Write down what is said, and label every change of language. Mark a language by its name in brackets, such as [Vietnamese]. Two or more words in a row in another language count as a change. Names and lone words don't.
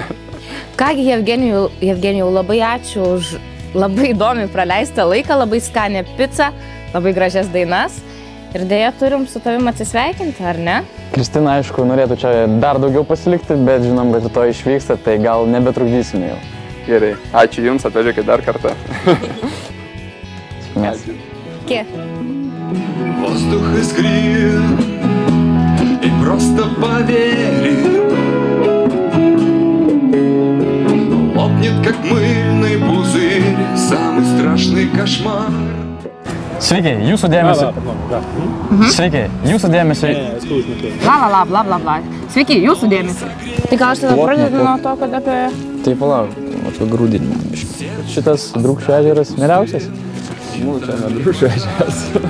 [Lithuanian] Kągi, Jevgenijau, labai ačiū už labai įdomiai praleistą laiką, labai skanę pizzą, labai gražias dainas. Ir dėja turim su tavim atsisveikinti, ar ne? Kristina, aišku, norėtų čia dar daugiau pasilikti, bet žinom, kad to išvyksta, tai gal nebetrukdysime jau. Gerai, ačiū Jums, atvažiuokit dar kartą. Ačiū. Kiek? [Russian] Воздух искрит, и просто поверь, лопнет, как мыльный пузырь, самый страшный кошмар. [Lithuanian] Sveiki, jūsų dėmesio. Sveiki, jūsų dėmesio. Bla. Sveiki, jūsų dėmesio. Tai gal aš tada pradedu nuo to, kad apie... Tai palauk, apie grūdinimą. Šitas Drūkšio ežeras mėliausias? Čia ne Drūkšio ežeras.